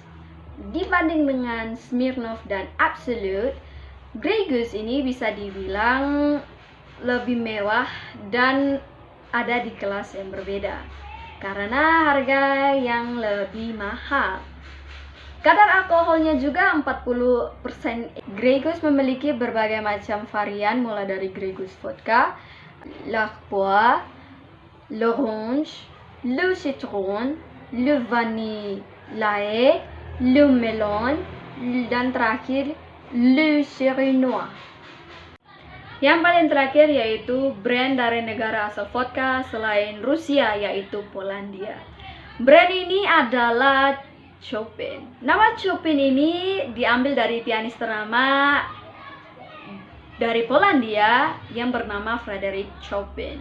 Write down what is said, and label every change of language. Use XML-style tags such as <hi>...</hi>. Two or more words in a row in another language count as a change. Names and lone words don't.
<id>Dibanding dengan Smirnoff dan Absolut, Grey Goose ini bisa dibilang lebih mewah dan ada di kelas yang berbeda karena harga yang lebih mahal. Kadar alkoholnya juga 40%. Grey Goose memiliki berbagai macam varian mulai dari Grey Goose Vodka, l'Arbois, l'Orange, le Citron, le Vanille, le Melon, dan terakhir le Cherry Noir. Yang paling terakhir yaitu brand dari negara asal vodka selain Rusia, yaitu Polandia. Brand ini adalah Chopin. Nama Chopin ini diambil dari pianis ternama dari Polandia yang bernama Frederick Chopin.</id>